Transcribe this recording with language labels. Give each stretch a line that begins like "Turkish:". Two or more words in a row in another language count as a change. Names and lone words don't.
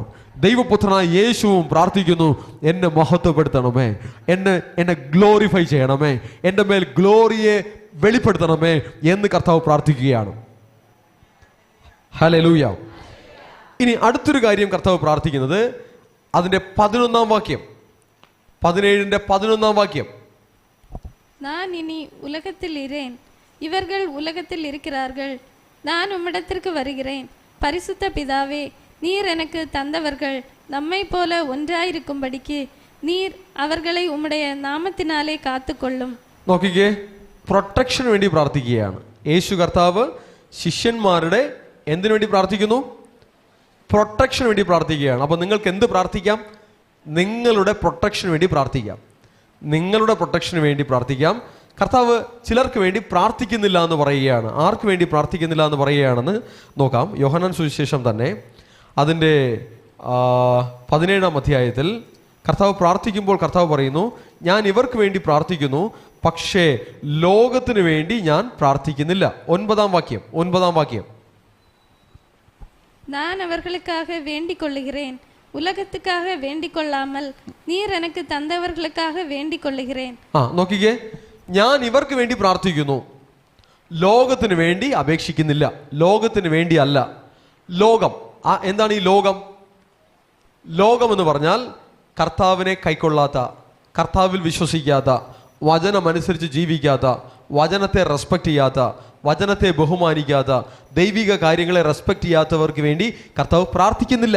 Malayalam: ദൈവപുത്രനായ യേശുവും പ്രാർത്ഥിക്കുന്നു, എന്നെ മഹത്വപ്പെടുത്തണമേ, എന്നെ ഗ്ലോറിഫൈ ചെയ്യണമേ, എൻ്റെ മേൽ ഗ്ലോറിയെ വെളിപ്പെടുത്തണമേ എന്ന് കർത്താവ് പ്രാർത്ഥിക്കുകയാണ്. ഹല്ലേലൂയ. ഇനി അടുത്തൊരു കാര്യം കർത്താവ് പ്രാർത്ഥിക്കുന്നത് അതിൻ്റെ 11-ാം വാക്യം, 17-ന്റെ 11-ാം വാക്യം.
Tamil: நான் இனி உலகத்தில் இரேன், இவர்கள் உலகத்தில் இருக்கிறார்கள், நான் உம்மிடத்திற்கு வருகிறேன். பரிசுத்த பிதாவே, நீர் எனக்கு தந்தவர்கள் நம்மை போல ஒன்றாயிருக்கும்படிக்கு நீர் அவர்களை உம்முடைய
Malayalam: നാമത്തിനാലെ കാത്തുകൊള്ളും. നോക്കിക്കേ, പ്രൊട്ടക്ഷന് വേണ്ടി പ്രാർത്ഥിക്കുകയാണ്. യേശു കർത്താവ് ശിഷ്യന്മാരുടെ എന്തിനു വേണ്ടി പ്രാർത്ഥിക്കുന്നു? പ്രൊട്ടക്ഷന് വേണ്ടി പ്രാർത്ഥിക്കുകയാണ്. അപ്പോൾ നിങ്ങൾക്ക് എന്ത് പ്രാർത്ഥിക്കാം? നിങ്ങളുടെ പ്രൊട്ടക്ഷന് വേണ്ടി പ്രാർത്ഥിക്കാം. നിങ്ങളുടെ പ്രൊട്ടക്ഷന് വേണ്ടി പ്രാർത്ഥിക്കാം. കർത്താവ് ചിലർക്ക് വേണ്ടി പ്രാർത്ഥിക്കുന്നില്ല എന്ന് പറയുകയാണ്. ആർക്ക് വേണ്ടി പ്രാർത്ഥിക്കുന്നില്ല എന്ന് പറയുകയാണെന്ന് നോക്കാം. യോഹന്നാൻ സുവിശേഷം തന്നെ അതിൻ്റെ 17-ാം അധ്യായത്തിൽ കർത്താവ് പ്രാർത്ഥിക്കുമ്പോൾ കർത്താവ് പറയുന്നു, ഞാൻ ഇവർക്ക് വേണ്ടി പ്രാർത്ഥിക്കുന്നു, പക്ഷേ ലോകത്തിന് വേണ്ടി ഞാൻ പ്രാർത്ഥിക്കുന്നില്ല. 9-ാം വാക്യം,
Tamil: நான் அவர்களுக்காக வேண்டிக் கொள்ளுகிறேன், உலகத்துக்காக வேண்டிக் கொள்ளாமல் நீர் எனக்கு தந்தவர்களுக்காக வேண்டிக் கொள்ளுகிறேன்.
Malayalam: നോക്കിക്കേ, ഞാൻ ഇവർക്ക് വേണ്ടി പ്രാർത്ഥിക്കുന്നു, ലോകത്തിന് വേണ്ടി അപേക്ഷിക്കുന്നില്ല. ലോകത്തിന് വേണ്ടി അല്ല. ലോകം എന്താണ്? ഈ ലോകം എന്ന് പറഞ്ഞാൽ കർത്താവിനെ കൈക്കൊള്ളാത്ത, കർത്താവിൽ വിശ്വസിക്കാത്ത, വചനമനുസരിച്ച് ജീവിക്കാത്ത, വചനത്തെ റെസ്പെക്റ്റ് ചെയ്യാത്ത, വചനത്തെ ബഹുമാനിക്കാത്ത, ദൈവിക കാര്യങ്ങളെ റെസ്പെക്റ്റ് ചെയ്യാത്തവർക്ക് വേണ്ടി കർത്താവ് പ്രാർത്ഥിക്കുന്നില്ല.